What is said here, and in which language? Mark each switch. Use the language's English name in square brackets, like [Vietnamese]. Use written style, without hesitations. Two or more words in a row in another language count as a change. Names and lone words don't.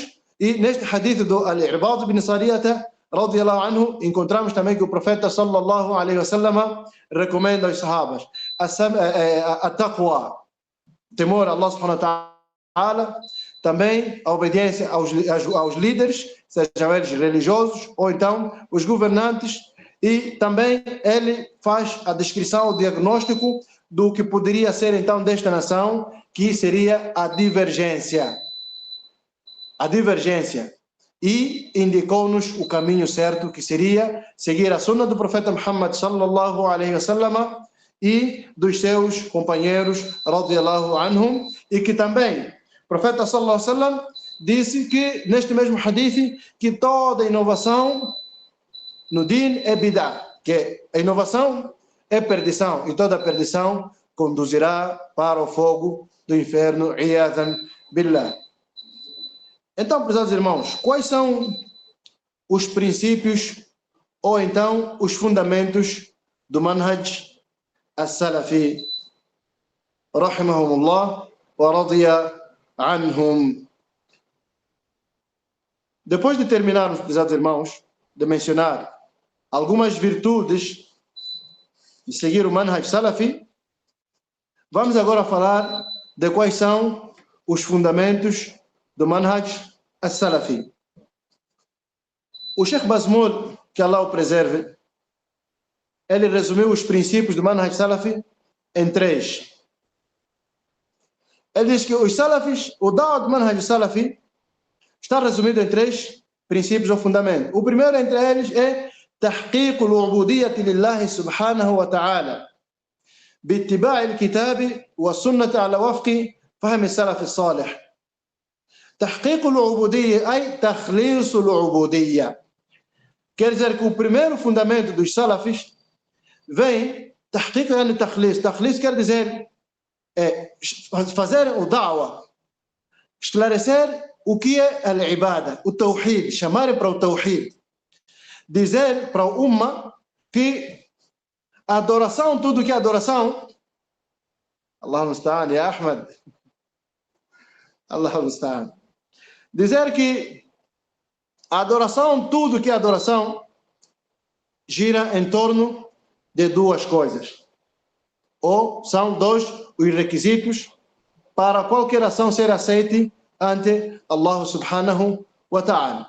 [Portuguese] E neste hadith do Al-Irbad ibn Sariyah [Arabic] رضي الله عنه, [Portuguese] encontramos também que o profeta [Arabic] صلى الله عليه وسلم [Portuguese] recomenda aos sahabas a taqwa, temor a [Arabic] الله سبحانه وتعالى, [Portuguese] também a obediência aos líderes, sejam eles religiosos ou então os governantes, e também ele faz a descrição, o diagnóstico do que poderia ser então desta nação, que seria a divergência. A divergência. E indicou-nos o caminho certo, que seria seguir a sunna do profeta Muhammad [Arabic] صلى الله عليه وسلم [Portuguese] e dos seus companheiros [Arabic] رضي الله عنهم, [Portuguese] e que também o profeta [Arabic] صلى الله عليه وسلم [Portuguese] disse que neste mesmo hadith que toda inovação no din é bid'ah, que a inovação é perdição e toda perdição conduzirá para o fogo do inferno, [Arabic] عياذا بالله. [Portuguese] Então, prezados irmãos, quais são os princípios ou então os fundamentos do manhaj [Arabic] السلفي رحمهم الله ورضي عنهم. [Portuguese] Depois de terminarmos, pesados irmãos, de mencionar algumas virtudes de seguir o [Arabic] منهج سلفي, [Portuguese] vamos agora falar de quais são os fundamentos do [Arabic] منهج سلفي. [Portuguese] O Sheikh Bazmul, que Allah o preserve, ele resumiu os princípios do [Arabic] منهج سلفي [Portuguese] em 3. Ele diz que os Salafis, o Da'wah do [Arabic] منهج سلفي, [Portuguese] está resumido em 3 princípios ou fundamentos. O primeiro entre eles é [Arabic] تحقيق العبودية لله سبحانه وتعالى باتباع الكتاب والسنة على وفق فهم السلف الصالح. تحقيق العبودية أي تخليص العبودية. [Portuguese] Quer dizer que o primeiro fundamento dos salafis vem [Arabic] تحقيق يعني تخليص. [Portuguese] تخليص quer dizer fazer o da'wah, esclarecer o que é a ibada, o tawhid, chamar para o tawhid, dizer para o umma que a adoração, tudo que é adoração, [Arabic] الله المستعان يا أحمد الله المستعان, [Portuguese] dizer que a adoração, tudo que é adoração, gira em torno de 2 coisas, ou são 2 os requisitos para qualquer ação ser aceite ante [Arabic] الله سبحانه وتعالى.